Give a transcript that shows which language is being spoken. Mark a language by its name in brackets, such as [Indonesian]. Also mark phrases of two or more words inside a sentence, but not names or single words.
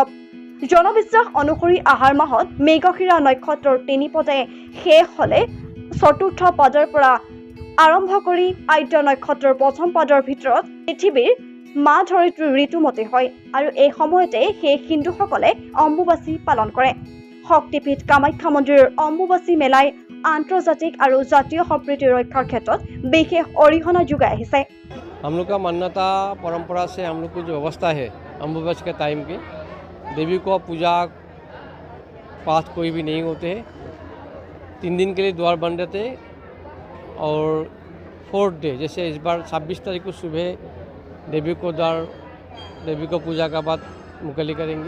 [Assamese] জনবিশ্বাস অনুসৰি আহাৰ মাহত মৃগশিৰা নক্ষত্ৰৰ 3 পদে শেষ হলে চতুৰ্থ পদৰ পৰা আৰম্ভ কৰি আদ্য নক্ষত্ৰৰ প্ৰথম পদৰ ভিতৰত পৃথিৱীৰ মা ধৰিত্ৰী ঋতুমতী হয় আৰু এই সময়তে সেই হিন্দুসকলে অম্বুবাচী পালন কৰে। শক্তিপীঠ কামাখ্যা মন্দিৰৰ অম্বুবাচী মেলাই আন্তৰ্জাতিক আৰু জাতীয় সম্প্ৰীতি ৰক্ষাৰ ক্ষেত্ৰত বিশেষ অৰিহণা যোগাই আহিছে। [Hindi] हम लोग का मान्यता परंपरा से हम लोग को जो व्यवस्था है अम्बुबाची के टाइम की देवी को पूजा पाठ कोई भी नहीं होते हैं। 3 दिन के लिए द्वार बंद रहते और 4th डे जैसे इस बार 26 तारीख को सुबह देवी को पूजा का बाद मुकली करेंगे।